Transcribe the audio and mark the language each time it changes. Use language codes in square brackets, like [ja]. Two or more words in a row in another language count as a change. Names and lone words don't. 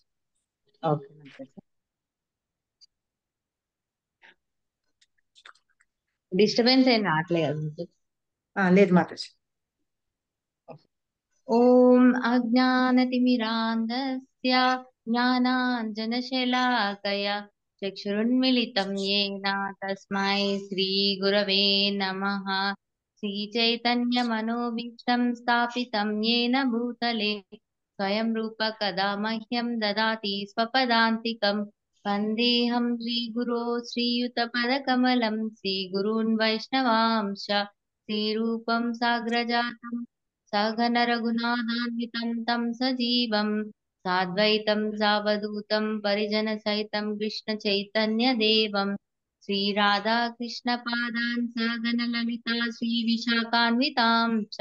[te] ఓకే మాతాజీ. డిస్టర్బెన్స్ ఏం రావట్లేదు కదా మాతాజీ? లేదు మాతాజీ. [sa] ఓం అజ్ఞానతిమిరాంధస్య జ్ఞానాంజనశలాకయ చక్షురున్మిళితం येन తస్మై శ్రీగురవే నమః. శ్రీచైతన్యమనోభీష్టం స్థాపితం येन భూతలే స్వయం రూప కదా మహ్యం దదాతి స్వపదాంతికం. వందేహం శ్రీగురో శ్రీయుతపదకమలం శ్రీగురూన్ వైష్ణవాంశ శ్రీరూపం సాగ్రజాతం సగన రఘునాథాన్వితం తం సజీవం సాద్వైతం సావధూతం పరిజన సహితం కృష్ణ చైతన్య దేవం శ్రీరాధా కృష్ణ పాదాన్ సగన లలితా శ్రీ విశాఖాన్వితాం చ.